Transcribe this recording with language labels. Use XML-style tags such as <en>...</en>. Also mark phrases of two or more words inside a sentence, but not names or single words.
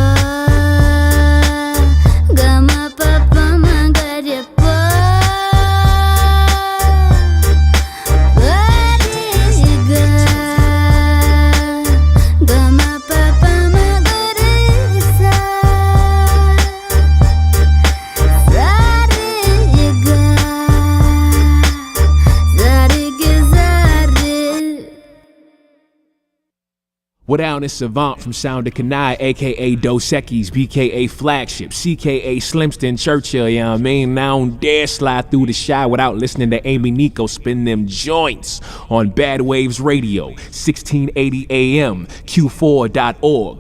<en>Gama-pa-pa magarya-pa, Ga-re-ga, Gama-pa-pa magarya-sa, Sa-re-ga, Sa-re-ga-sa-re. What down is Savant from Sound of Kanai, aka Dos Equis, BKA Flagship, CKA Slimston Churchill, you know what I mean? Now I don't dare slide through the shy without listening to Amy Nico spin them joints on B.A.D Waves Radio, 1680 AM, Q4.org.</en>